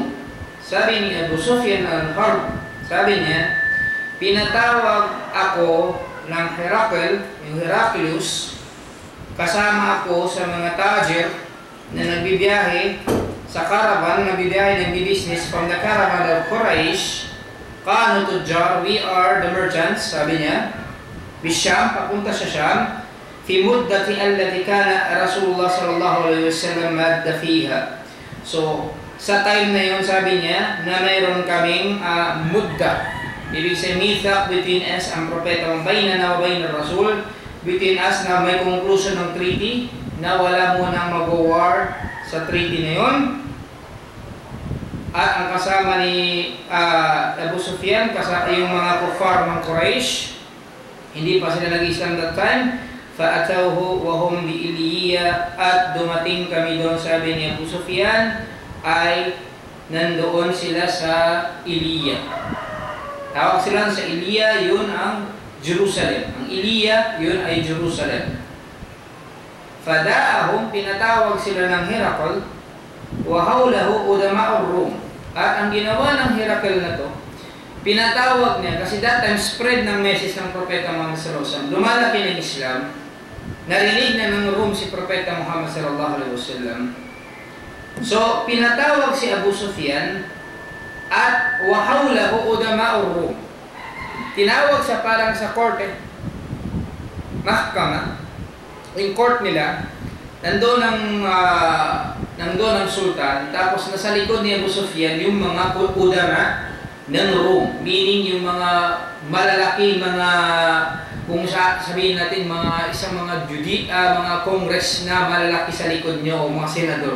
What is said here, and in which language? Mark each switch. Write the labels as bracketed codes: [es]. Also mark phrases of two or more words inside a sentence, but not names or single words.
[tl] Sabi ni Abu Sufyan al-Harb, sabi niya, pinatawag ako ng Herakl, yung Heraclius, kasama ako sa mga tajir na nagbibiyahe sa caravan, nagbibiyahe, nagbi-business [en] from the caravan of Quraysh. [ar] كانوا تجارا, [en] we are the merchants, [tl] sabi niya. Bisham, papunta sa Sham. [ar] في مدة التي كان رسول الله صلى الله عليه وسلم ماد فيها. [tl] So, sa time na yun, sabi niya, na mayroon kaming mudda. Ibig sabihin, mithaq [en] between us [tl] ang propeta, [ar] بيننا وبين الرسول, [en] between us [tl] na may conclusion ng treaty na wala munang mag-war sa treaty na yun. At ang kasama ni Abu Sufyan, yung mga kuffar ng Quraysh, hindi pa sila nag-Islam [en] that time. [ar] فأتوه وهم بإيلياء, [tl] at dumating kami doon, sabi ni Abu Sufyan, ay nandoon sila sa Iliya. Tawag sila sa Iliya, yun ang Jerusalem. Ang Iliya, yun ay Jerusalem. Fada'ahum, pinatawag sila ng Herakl, [ar] وحوله عظماء الروم. [tl] At ang ginawa ng Herakl na to, pinatawag niya, kasi [en] that time spread [tl] ng message ng Propeta Muhammad [ar] صلى الله عليه وسلم, [tl] lumalaki ng Islam, narinig na ng Rum si Propeta Muhammad [ar] صلى الله عليه وسلم. [tl] So, pinatawag si Abu Sufyan at [ar] وحوله عظماء الروم. [tl] Tinawag siya parang sa korte, mahkama, yung court nila, nandoon ang sultan, tapos nasa likod ni Abu Sufyan yung mga udama ng Rome, meaning yung mga malalaki, mga, kung sabihin natin, mga isang mga mga congress na malalaki sa likod nyo, o mga senador.